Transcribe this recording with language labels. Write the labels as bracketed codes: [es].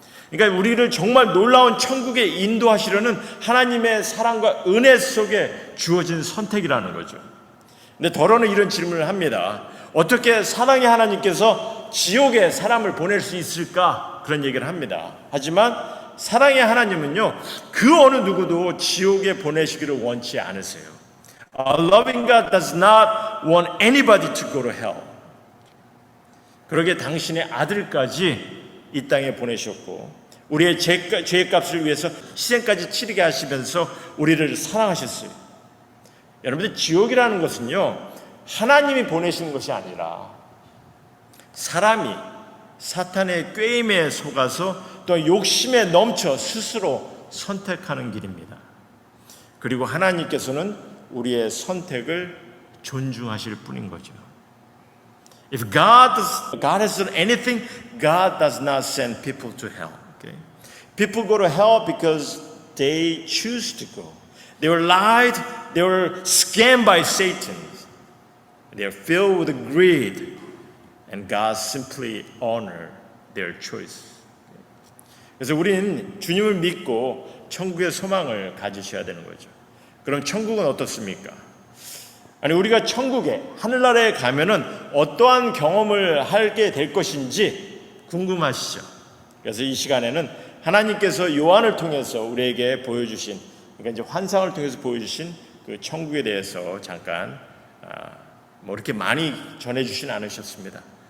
[ko] 그러니까 우리를 정말 놀라운 천국에 인도하시려는 하나님의 사랑과 은혜 속에 주어진 선택이라는 거죠. 근데 더러는 이런 질문을 합니다. 어떻게 사랑의 하나님께서 지옥에 사람을 보낼 수 있을까? 그런 얘기를 합니다. 하지만 사랑의 하나님은요, 그 어느 누구도 지옥에 보내시기를 원치 않으세요. [en] A loving God does not want anybody to go to hell. [ko] 그러기에 당신의 아들까지 이 땅에 보내셨고 우리의 죄의 값을 위해서 희생까지 치르게 하시면서 우리를 사랑하셨어요. 여러분들 지옥이라는 것은요, 하나님이 보내시는 것이 아니라 사람이 사탄의 꾀임에 속아서 또 욕심에 넘쳐 스스로 선택하는 길입니다. 그리고 하나님께서는 우리의 선택을 존중하실 뿐인 거죠. [en] If God has done anything, God does not send people to hell. Okay? People go to hell because they choose to go. They were lied, they were scammed by Satan. They are filled with greed, and God simply honor their choice. [ko] 그래서 우리는 주님을 믿고 천국의 소망을 가지셔야 되는 거죠. 그럼 천국은 어떻습니까? 아니 우리가 천국에 하늘나라에 가면은 어떠한 경험을 하게 될 것인지 궁금하시죠? 그래서 이 시간에는 하나님께서 요한을 통해서 우리에게 보여주신, 그러니까 이제 환상을 통해서 보여주신 그 천국에 대해서 잠깐 뭐 이렇게 많이 전해주진 않으셨습니다.